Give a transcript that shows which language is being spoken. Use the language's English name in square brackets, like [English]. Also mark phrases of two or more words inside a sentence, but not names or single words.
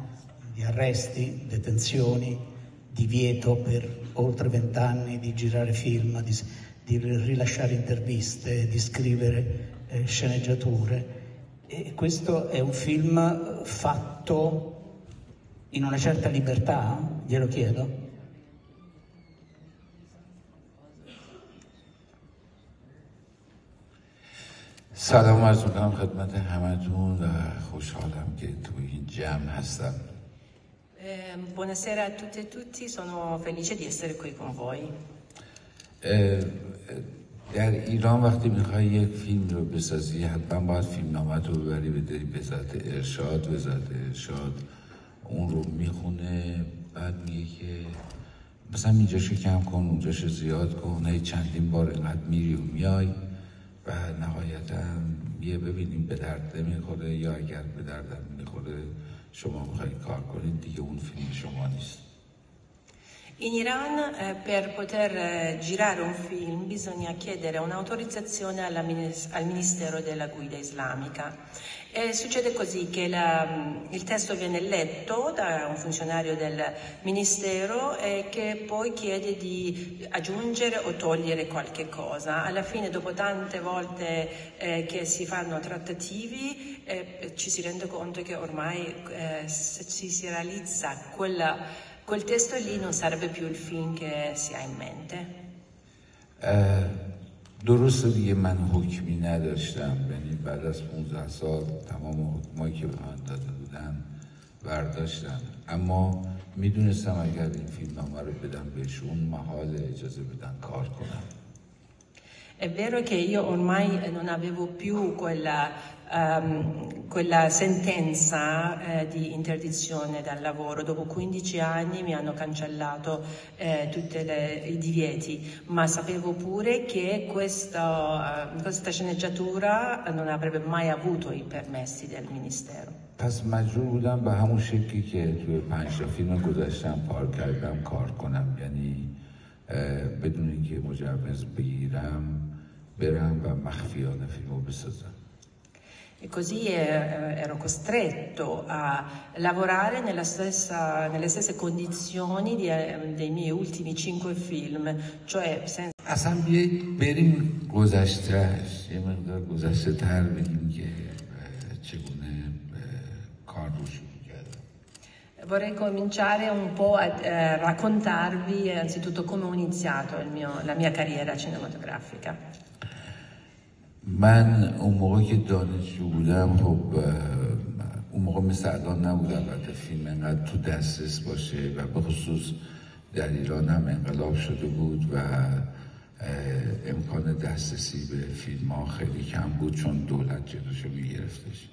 [Italian] Di arresti, detenzioni, divieto per oltre 20 anni di girare film, di rilasciare interviste, di scrivere sceneggiature. E questo è un film fatto in una certa libertà, glielo chiedo. [Persian] سلام عرض میکنم خدمت همتون و خوشحالم که توی این جمع هستم. [Italian] Buonasera a tutte e tutti, sono felice di essere qui con voi. [Persian] در ایران وقتی میخوای یک فیلم رو بسازی حتما باید فیلمنامه رو ببری بداری وزارت ارشاد. وزارت ارشاد اون رو میخونه، بعد میگه که مثلا اینجاشو کم کن، اونجاشو زیاد کن، هی چندین بار اینقدر میری و میای و نهایتا یه ببینیم به درد نمیخوره، یا اگر به دردم میخوره شما میخواید کار کنید دیگه اون فیلم شما نیست. [Italian] In Iran per poter girare un film bisogna chiedere un'autorizzazione al Ministero della Guida Islamica. E succede così che il testo viene letto da un funzionario del Ministero e che poi chiede di aggiungere o togliere qualche cosa. Alla fine, dopo tante volte che si fanno trattativi, ci si rende conto che ormai se si realizza quel testo lì non sarebbe più il film che si ha in mente. [Persian] درسته دیگه من حکمی نداشتم، یعنی بعد از 15 سال تمام حکمایی که به من داده بودن برداشتم، اما میدونستم اگر این فیلمنامه رو بدم بهشون محال اجازه بدن کار کنم. [Italian] È vero che io ormai non avevo più quella sentenza di interdizione dal lavoro. Dopo 15 anni mi hanno cancellato tutti i divieti, ma sapevo pure che questa sceneggiatura non avrebbe mai avuto i permessi del Ministero. [Persian] پس مجبور بودم به همون شکلی که توی 5 تا فیلم گذاشتم پار کردم کار کنم، یعنی بدون اینکه مجوز بگیرم برم و مخفیانه فیلمو بسازم. [Italian] E così ero costretto a lavorare nelle stesse condizioni dei miei ultimi 5 film, cioè senza... [Persian] اصلا بیایید بریم گذشتهش، یه مقدار گذشته تر بگیم که چگونه کار رو شروع کردم. [Italian] Vorrei cominciare un po' a raccontarvi anzitutto come ho iniziato la mia carriera cinematografica. [Persian] من اون موقع که دانشجو بودم، خب اون موقع مثل الان نبود البته فیلم انقدر تو دسترس باشه و به خصوص در ایران هم انقلاب شده بود و امکان دسترسی به فیلم ها خیلی کم بود چون دولت جلوشو میگرفتش.